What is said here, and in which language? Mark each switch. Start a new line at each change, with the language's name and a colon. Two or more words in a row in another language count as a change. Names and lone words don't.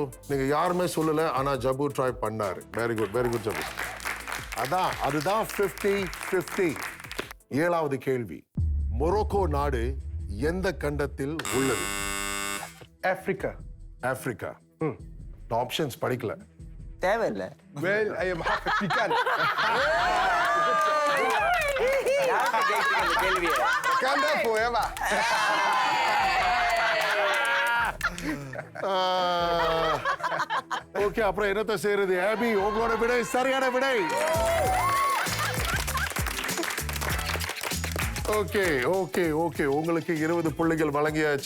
Tamil: நீங்க யாருமே சொல்லல, ஆனா ஜபு ட்ரை பண்ணாரு.
English: very good
Tamil: ஜபு. அதுதான் 50-50. 7வது கேள்வி. மொரோக்கோ நாடு எந்த கண்டத்தில் உள்ளது? ஆப்பிரிக்கா. ஆப்ஷன்ஸ் படிக்கல. தேவையில்ல.
English: Well, I am half African.
Tamil: கேள்வியே
English: Wakanda forever.
Tamil: ஓகே, அப்புறம் என்னத்த செய்யறது? ஆபி, உங்களோட விடை சரியான விடை. ஓகே. உங்களுக்கு 20 புள்ளிகள் வழங்கியாச்சு.